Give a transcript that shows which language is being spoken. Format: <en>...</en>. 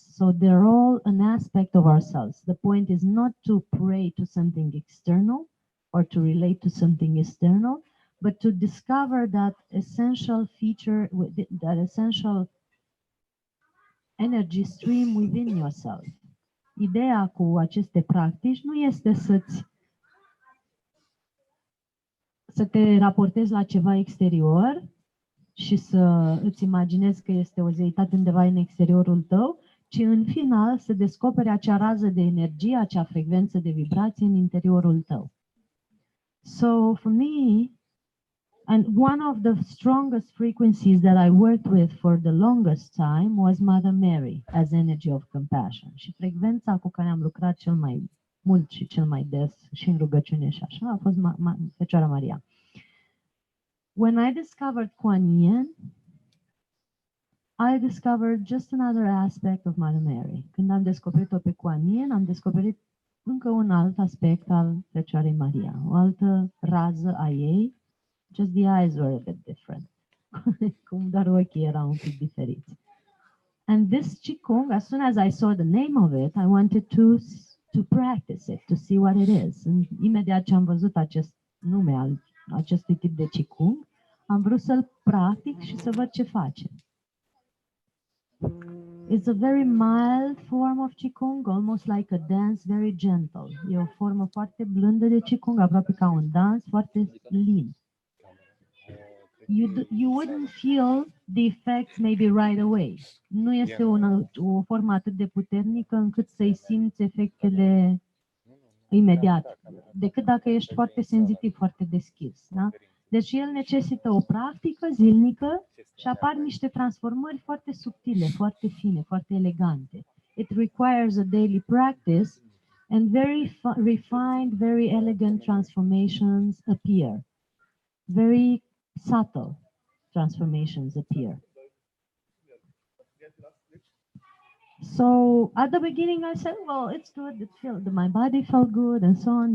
<en>So they're all an aspect of ourselves. The point is not to pray to something external or to relate to something external, but to discover that essential feature, that essential energy stream within yourself.</en> <ro>Ideea cu aceste practici nu este să te raportezi la ceva exterior și să îți imaginezi că este o zeitate undeva în exteriorul tău, ci în final să descoperi acea rază de energie, acea frecvență de vibrație în interiorul tău.</ro> <en>So for me, and one of the strongest frequencies that I worked with for the longest time was Mother Mary as energy of compassion.</en> <ro>Și frecvența cu care am lucrat cel mai mult și cel mai des și în rugăciune și așa a fost Fecioara Maria.</ro> <en>When I discovered Quan, I discovered just another aspect of Mother Mary.</en> <ro>Când am descoperit-o pe Quan, am descoperit încă un alt aspect al Fecioarei Maria, o altă rază a ei.</ro> <en>Just the eyes were a bit different.</en> <ro>Cum doar ochii erau un pic diferiți.</ro> <en>And this Qigong, as soon as I saw the name of it, I wanted to practice it, to see what it is.</en> <ro>And imediat ce am văzut acest nume al acestui tip de Qigong, am vrut să-l practic și să văd ce face.</ro> <en>It's a very mild form of Qigong, almost like a dance, very gentle.</en> <ro>E o formă foarte blândă de Qigong, aproape ca un dans, foarte lin.</ro> <en>You wouldn't feel the effects maybe right away.</en> <ro>Nu este o formă atât de puternică încât să-i simți efectele imediat, decât dacă ești foarte senzitiv, foarte deschis. Da? Deci el necesită o practică zilnică și apar niște transformări foarte subtile, foarte fine, foarte elegante.</ro> <en>It requires a daily practice and very refined, very elegant transformations appear. Very subtle transformations appear. So at the beginning I said, well, it's good. My body felt good and so on.</en>